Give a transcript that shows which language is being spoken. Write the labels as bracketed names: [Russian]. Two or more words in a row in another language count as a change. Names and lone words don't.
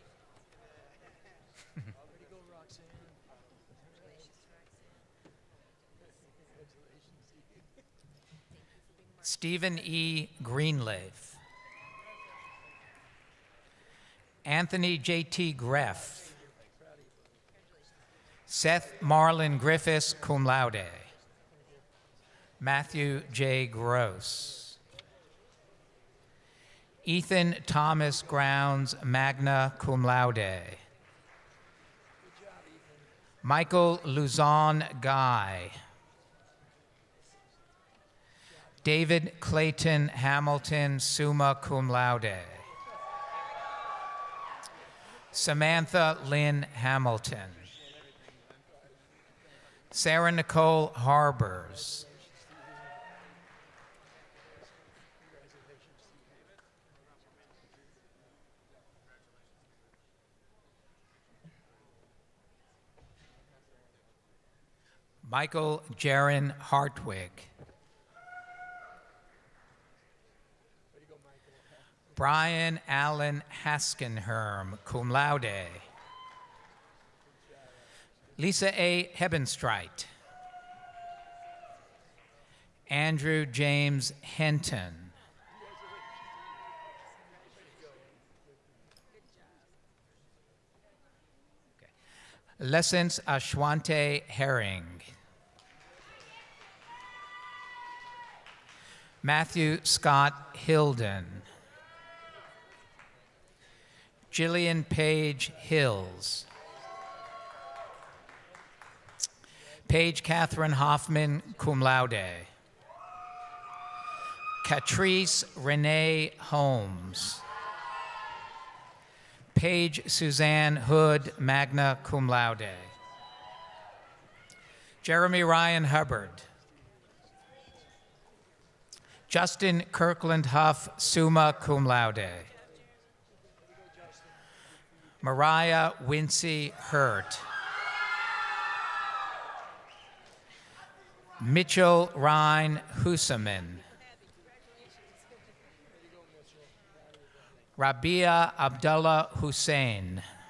[English] Stephen E. Greenleaf. Anthony J.T. Greff. Seth Marlon Griffiths, [Latin] cum laude. [English] Matthew J. Gross. Ethan Thomas Grounds, [Latin] magna cum laude. [English] Michael Luzon Guy. David Clayton Hamilton, [Latin] summa cum laude. [English] Samantha Lynn Hamilton. Sarah Nicole Harbers. Michael Jaron Hartwig. Brian Allen Haskenherm, [Latin] cum laude. [English] Lisa A. Hebenstreit. Andrew James Henton. Lessons Ashwante Herring. Matthew Scott Hilden. Jillian Page Hills. Paige Catherine Hoffman, [Latin] cum laude. [English] Catrice Renee Holmes. Paige Suzanne Hood, [Latin] magna cum laude. [English] Jeremy Ryan Hubbard. Justin Kirkland Huff, [Latin] summa cum laude. [English] Mariah Wincy Hurt. Mitchell Ryan Hussaman. Rabia Abdullah Hussein.